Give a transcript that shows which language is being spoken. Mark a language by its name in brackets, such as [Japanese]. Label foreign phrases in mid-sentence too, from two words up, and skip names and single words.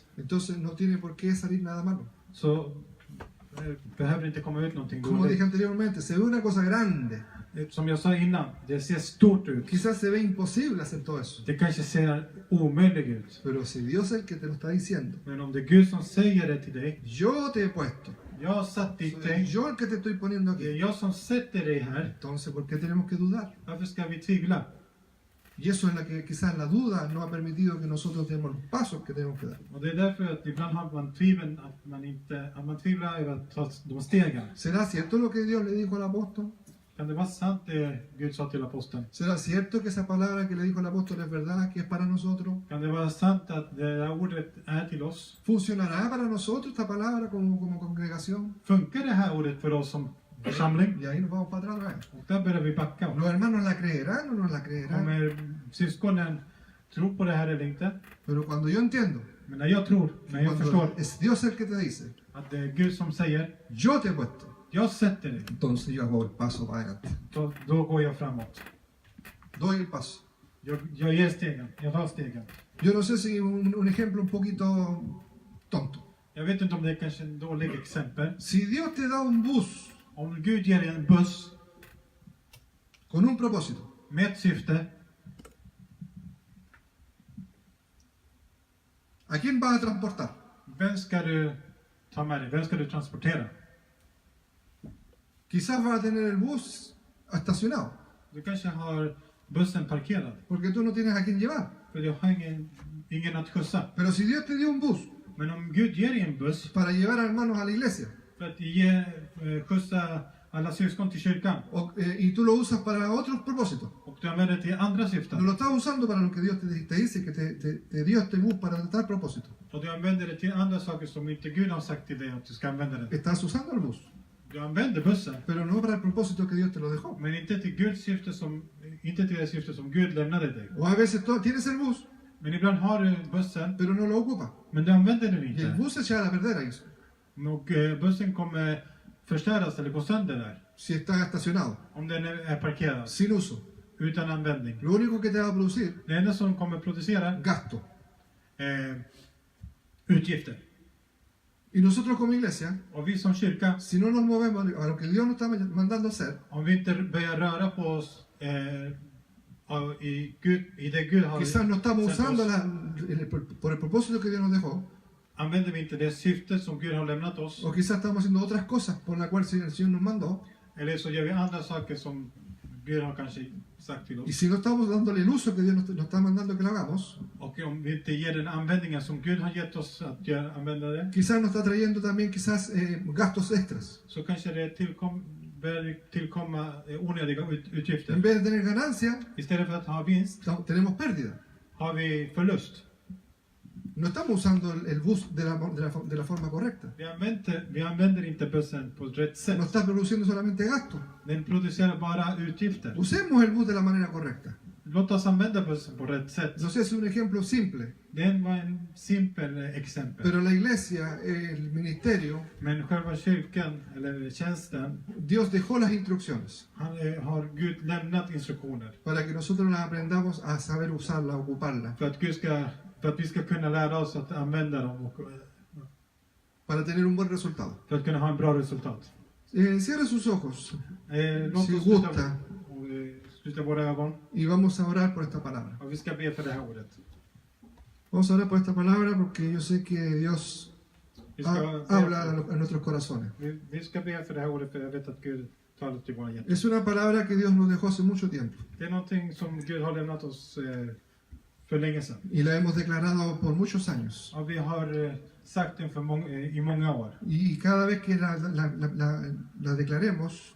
[Spanish] entonces no tiene por qué salir nada malo. [Swedish] så behöver det inte komma ut någonting [Spanish] Como dije [Swedish] dåligt. [Spanish] anteriormente, se ve una cosa grande. [Swedish] Som jag sa innan, det ser stort ut. [Spanish] Quizás se ve imposible hacer todo eso. [Swedish] Det kanske ser omöjligt ut. [Spanish] Pero si Dios es el que te lo está diciendo, [Swedish] Men om det är Gud som säger det till dig, [Spanish] yo te he puesto, [Swedish] jag har satt dit [Spanish] soy [Swedish] dig, [Spanish] yo el que te estoy poniendo [Swedish] det är [Spanish] aquí, [Swedish] jag som sätter dig här, [Spanish] entonces ¿por qué tenemos que dudar? [Swedish] varför ska vi tvivla? [Spanish] Y eso es la que quizás la duda no ha permitido que nosotros demos los pasos que tenemos que dar. [Swedish] Och det är därför att ibland har man tvivel, att man tvivlar över att ta de stegen. [Spanish] ¿Será cierto lo que Dios le dijo al apóstol? [Swedish] Kan det vara sant det Gud sa till aposteln? [Spanish] ¿Será cierto que esa palabra que le dijo el apóstol es verdad, que es para nosotros? [Swedish] Kan det vara sant att det här ordet är till oss? [Spanish] ¿Funcionará para nosotros esta palabra como congregación? [Swedish] Funkar det här ordet för oss som församling? [Spanish] Y ahí nos vamos para atrás otra vez. [Swedish] Och där börjar vi backa. [Spanish] ¿Los hermanos la creerán o no la creerán? [Swedish] Kommer syskonen tro på det här eller inte? [Spanish] Pero cuando yo entiendo, [Swedish] Men när jag tror, när jag [Spanish] cuando [Swedish] förstår [Spanish] es Dios el que te dice, [Swedish] att det är Gud som säger, [Spanish] yo te he puesto, [Swedish] jag sätter dig, [Spanish] entonces yo hago el paso para adelante. [Swedish] då går jag framåt. [Spanish] Doy el paso. [Swedish] Jag ger stegen, jag tar stegen. [Spanish] Yo no sé si un ejemplo un poquito tonto. [Swedish] Jag vet inte om det är kanske ett dåligt exempel. [Spanish] Si Dios te da un bus [Swedish] Om Gud ger dig en buss [Spanish] con un propósito, [Swedish] med ett syfte, [Spanish] ¿a quién vas a transportar? [Swedish] vem ska du ta med dig? Vem ska du transportera? [Spanish] Quizás vas a tener el bus estacionado, [Swedish] Du kanske har bussen parkerad, [Spanish] porque tú no tienes a quién llevar. [Swedish] för du har ingen att skjutsa. [Spanish] Pero si Dios te dio un bus [Swedish] Men om Gud ger dig en buss [Spanish] para llevar a hermanos a la iglesia [Swedish] för att skjutsa alla syskon till kyrkan, [Spanish] y tú lo usas para otros propósitos, [Swedish] och du använder det till andra [Spanish] no [Swedish] syften, [Spanish] lo estás usando para lo que Dios te dice que te dio este bus para tal propósito. [Swedish] och du använder det till andra saker som inte Gud har sagt till dig att du ska använda det. [Spanish] Estás usando el bus, [Swedish] Du använder bussen, [Spanish] pero no para el propósito que Dios te lo dejó. [Swedish] men inte till det syfte som Gud lämnade dig. [Spanish] O a veces tienes el bus, [Swedish] Men ibland har du bussen, [Spanish] pero no lo ocupas. [Swedish] men du använder den [Spanish] Y el [Swedish] inte. [Spanish] bus se echa a perder ahí, [Swedish] Och bussen kommer förstöras eller gå sönder där, [Spanish] si está estacionado, [Swedish] om den är parkerad, [Spanish] sin uso. [Swedish] utan användning. [Spanish] Lo único que te va a producir, [Swedish] Det enda som kommer producera [Spanish] gasto. [Swedish] utgifter. [Spanish] Y nosotros como iglesia, [Swedish] Och vi som kyrka, [Spanish] si no nos movemos a lo que Dios nos está mandando a hacer, [Swedish] om vi inte börjar röra på oss i det Gud har [Spanish] quizás no estamos [Swedish] sänt [Spanish] usando [Swedish] oss, [Spanish] por el propósito que Dios nos dejó, [Swedish] använder vi inte det syfte som Gud har lämnat oss, [Spanish] o quizás estamos haciendo otras cosas por las cuales el Señor nos mandó, [Swedish] eller så gör vi andra saker som Gud har kanske sagt till [Spanish] y [Swedish] oss. [Spanish] si no estamos dándole el uso que Dios nos está mandando que lo hagamos, [Swedish] Och om vi inte ger den användningen som Gud har gett oss att använda det, [Spanish] quizás nos está trayendo también gastos extras. [Swedish] så kanske det börjar tillkomma onödiga utgifter. [Spanish] En vez de tener ganancia, [Swedish] Istället för att ha vinst, [Spanish] tenemos pérdida. [Swedish] har vi förlust. [Spanish] No estamos usando el bus de la forma correcta. [Swedish] Vi använder inte bussen på rätt [Spanish] No [Swedish] sätt. [Spanish] está produciendo solamente gasto. [Swedish] Den producerar bara utgifter. [Spanish] Usemos el bus de la manera correcta. [Swedish] Låt oss använda bussen på rätt sätt. [Spanish] No sé, es un ejemplo simple, [Swedish] Det var en simpel exempel. [Spanish] pero la iglesia, el ministerio, [Swedish] Men själva kyrkan, eller tjänsten, [Spanish] Dios dejó las instrucciones [Swedish] har Gud lämnat instruktioner. [Spanish] para que nosotros las aprendamos a saber usarla, ocuparla, [Swedish] För att vi ska kunna lära oss att använda dem och [Spanish] para tener un buen resultado. [Swedish] för att kunna ha en bra resultat. [Spanish] Cierre sus ojos [Swedish] Låt [Spanish] si [Swedish] oss [Spanish] gusta [Swedish] sluta våra ögon. [Spanish] y vamos a orar por esta palabra. [Swedish] Och vi ska be för det här ordet. [Spanish] Vamos a orar por esta palabra porque yo sé que Dios [Swedish] Vi ska, [Spanish] habla a nuestros corazones. [Swedish] vi ska be för det här ordet, för jag vet att Gud talar till våra hjärtan. [Spanish] Es una palabra que Dios nos dejó hace mucho tiempo [Swedish] Det är någonting som Gud har lämnat oss för länge sedan. [Spanish] y la hemos declarado por muchos años. [Swedish] Och vi har sagt den i många år. [Spanish] Y cada vez que la declaremos,